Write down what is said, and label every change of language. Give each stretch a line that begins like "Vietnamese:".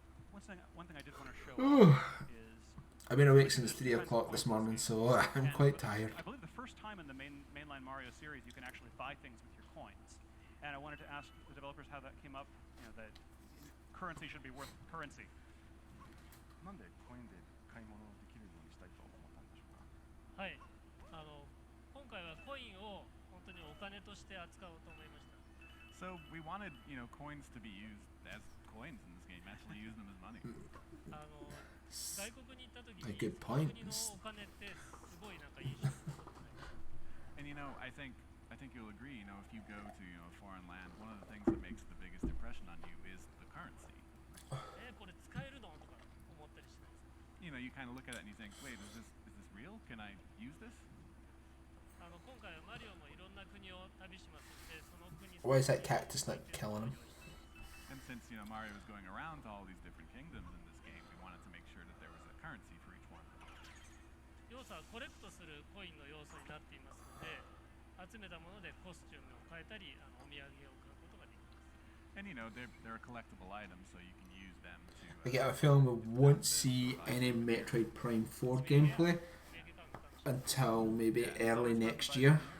English: One thing I did want to show is... I've been awake since 3 o'clock this morning, so I'm quite tired. I believe the first time in the mainline Mario series you can actually buy things with your coins. And I wanted to ask the developers how that came up, that currency should be worth currency.
Japanese: なんでコインで買い物できるようにしたいと思ったんでしょうか。はい、今回はコインを本当にお金として扱おうと思いました。
English: So we wanted, coins to be used as coins in this game, actually use them as money.
Japanese: 外国に行った時に
English: good point.
Japanese: 国のお金ってすごいなんかいいし。
English: And I think you'll agree, if you go to a foreign land, one of the things that makes the biggest impression on you is the currency.
Japanese: これ使えるのとか思ったりしないですか。
English: You kind of look at it and you think, wait, is this real? Can I use this?
Japanese: 今回はマリオもいろんな国を旅しますので、その国。
English: Why is that cactus not killing him? And since Mario was going around to all these different kingdoms in this game, we wanted to make sure that there was a currency for each one.
Japanese: 要素はコレクトするコインの要素になっていますので、集めたものでコスチュームを変えたり、お土産を買うことができます。
English: And they're collectible items, so you can use them to. I get a feeling we won't see any Metroid Prime 4 gameplay until maybe early next year.